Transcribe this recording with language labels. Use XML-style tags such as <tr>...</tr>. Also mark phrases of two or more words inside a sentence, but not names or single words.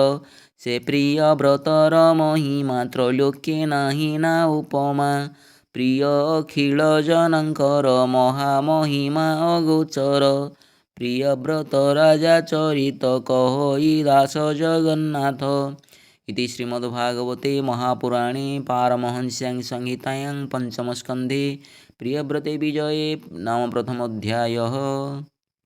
<or>ସେ ପ୍ରିୟବ୍ରତର ମହିମା ତ୍ରୈଲୋକ୍ୟେ ନାହିଁ ନା ଉପମା ପ୍ରିୟ ଅଖିଳ ଜନଙ୍କର ମହାମହିମା ଅଗୋଚର ପ୍ରିୟବ୍ରତ ରାଜା ଚରିତ କହଇ ଦାସ ଜଗନ୍ନାଥ</or> <sa>इति श्रीमद्भागवते महापुराणे पारमहंस्यां संहितायां पञ्चमस्कन्धे प्रियव्रते विजये नाम प्रथमोऽध्यायः।</sa>